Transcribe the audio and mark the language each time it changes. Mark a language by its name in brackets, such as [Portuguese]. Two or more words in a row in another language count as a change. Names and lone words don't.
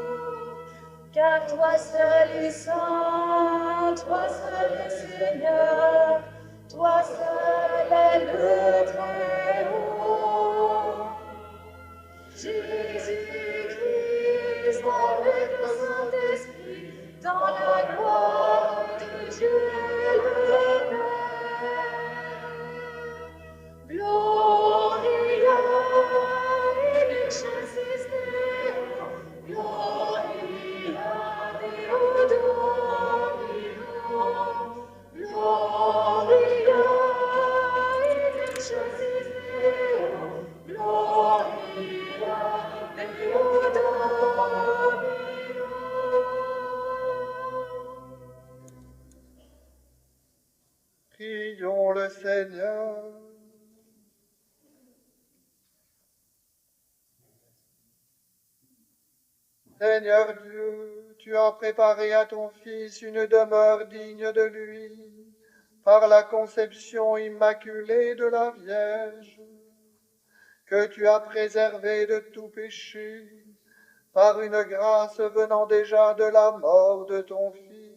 [French] Car toi seul est saint, toi seul est Seigneur, toi seul est le Très-Haut. Jésus-Christ, avec le Saint-Esprit, dans la gloire de Dieu le Père. [Latin] Gloria in excelsis Deo, Gloria Deo Domino, Gloria in excelsis Deo, Gloria Deo Domino. [French] Prions le Seigneur. Seigneur Dieu, tu as préparé à ton Fils une demeure digne de lui par la conception immaculée de la Vierge, que tu as préservé de tout péché par une grâce venant déjà de la mort de ton Fils.